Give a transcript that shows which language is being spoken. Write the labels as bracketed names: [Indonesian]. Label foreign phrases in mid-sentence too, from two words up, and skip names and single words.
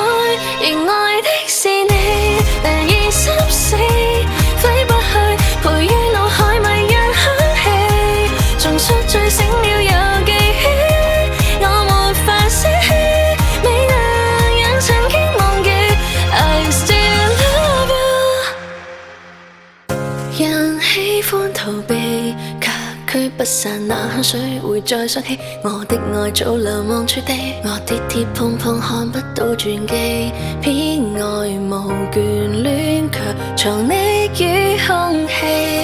[Cantonese] 而愛的是你，難以心死，揮不去，陪於腦海迷人香氣，重述醉醒了又記起，我沒法捨棄，未能讓曾經忘記。 [English] I still love you。 [Cantonese] 人喜歡逃避，卻驅不散那香水，會再想起我的愛早流亡處地。我跌跌碰碰看不到傳記，偏愛無眷戀，卻藏匿於空氣。